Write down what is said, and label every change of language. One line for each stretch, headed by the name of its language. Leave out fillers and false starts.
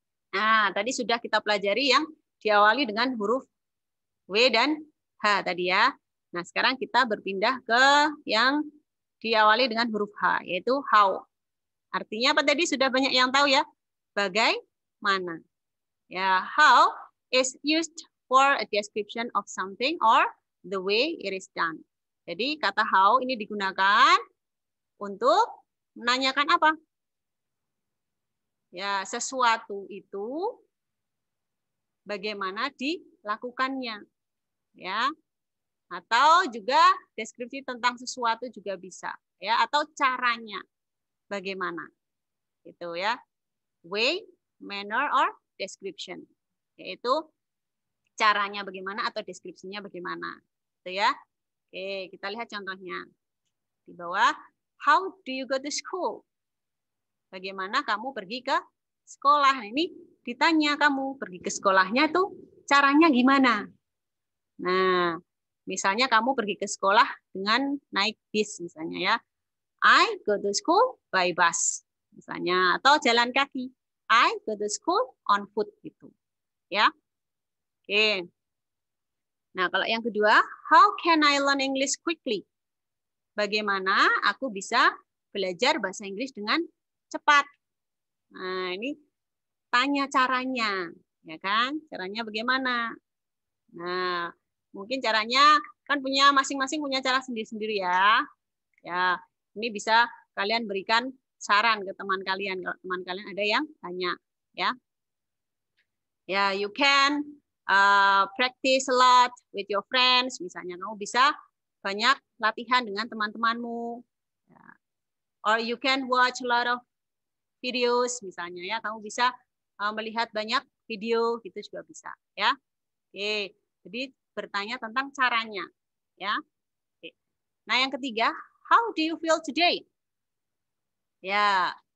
Indonesian: Nah, tadi sudah kita pelajari yang diawali dengan huruf W dan H tadi ya. Nah, sekarang kita berpindah ke yang diawali dengan huruf H, yaitu how. Artinya apa tadi? Sudah banyak yang tahu ya. Bagaimana.
English: Ya, how is used for a description of something or the way it is done.
Indonesian: Jadi kata how ini digunakan untuk menanyakan apa? Ya, sesuatu itu bagaimana dilakukannya. Ya. Atau juga deskripsi tentang sesuatu juga bisa, ya, atau caranya bagaimana. Gitu ya.
English: Way, manner or description.
Indonesian: Yaitu caranya bagaimana atau deskripsinya bagaimana. Gitu ya. Oke, kita lihat contohnya. Di bawah,
English: how do you go to school?
Indonesian: Bagaimana kamu pergi ke sekolah? Nah, ini ditanya kamu pergi ke sekolahnya tuh caranya gimana? Nah, misalnya kamu pergi ke sekolah dengan naik bis misalnya ya.
English: I go to school by bus
Indonesian: misalnya, atau jalan kaki.
English: I go to school on foot gitu. Ya. Oke.
Indonesian: Nah, kalau yang kedua,
English: how can I learn English quickly?
Indonesian: Bagaimana aku bisa belajar bahasa Inggris dengan cepat? Nah, ini tanya caranya, ya kan? Caranya bagaimana? Nah, mungkin caranya kan punya masing-masing punya cara sendiri-sendiri ya. Ya, ini bisa kalian berikan saran ke teman kalian kalau teman kalian ada yang tanya, ya.
English: Ya, you can practice a lot with your friends.
Indonesian: Misalnya kamu bisa banyak latihan dengan teman-temanmu. Ya.
English: Or you can watch a lot of videos
Indonesian: misalnya ya. Kamu bisa melihat banyak video gitu juga bisa, ya. Oke. Jadi bertanya tentang caranya, ya. Oke. Nah, yang ketiga,
English: how do you feel today?
Indonesian: Ya,